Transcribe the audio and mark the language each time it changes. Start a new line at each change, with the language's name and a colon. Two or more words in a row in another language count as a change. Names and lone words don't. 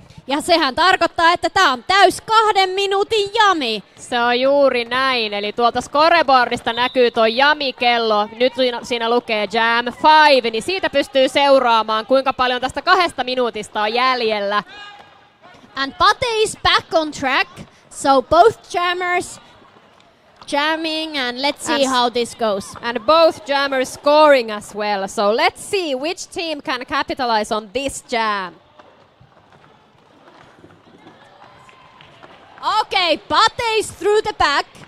Finnish: Ja sehän tarkoittaa, että tää on täys 2 minuutin jami. Se on juuri näin, eli tuolta scoreboardista näkyy tuo jami-kello. Nyt siinä lukee Jam 5, niin siitä pystyy seuraamaan, kuinka paljon tästä 2 minuutista on jäljellä.
English: And Pate is back on track, so both jammers jamming and let's see how this goes. And both jammers scoring as well, so let's see which team can capitalize on this jam. Okay, Pate is through the back.